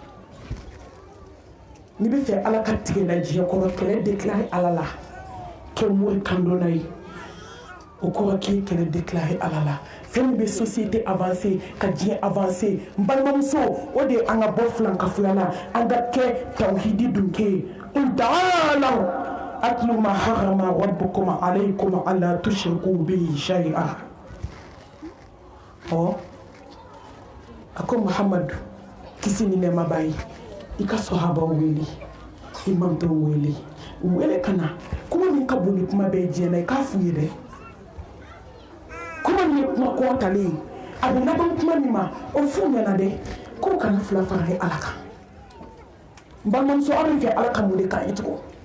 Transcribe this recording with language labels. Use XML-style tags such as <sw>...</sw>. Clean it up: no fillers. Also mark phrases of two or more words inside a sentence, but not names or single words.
<bm>n'i bɛ fɛ ala ka tigɛ la diɲɛ kɔnɔ kɛlɛ déclarer ala la kɛ mori kandonna ye o kɔrɔ k'i kɛlɛ déclarer ala la fɛn min bɛ</bm> <fr>société avancer</fr> <bm>ka diɲɛ avancer n balimamuso o de ye an ka bɔ filankafoya la an ka kɛ tawhidi dunke ye</bm> <ar>تعالوا أتل ما حرم ربكم عليكم ألا تشركوا به شيئا</ar> <bm>a ko Muhamadu kisi ni nɛɛma b'a ye i ka sɔhabaw wele i mantow wele u wele ka na kuma min ka bon ni kuma bɛɛ diɲɛ na i k'a f'u ye dɛ kuma min ye kuma kɔntalen ye a bɛ laban kuma min ma o f'u ɲɛna dɛ k'u kana fila fara ni ala kan n balimamuso aw bɛ fɛ ala ka mun de k'an ye tugun</bm>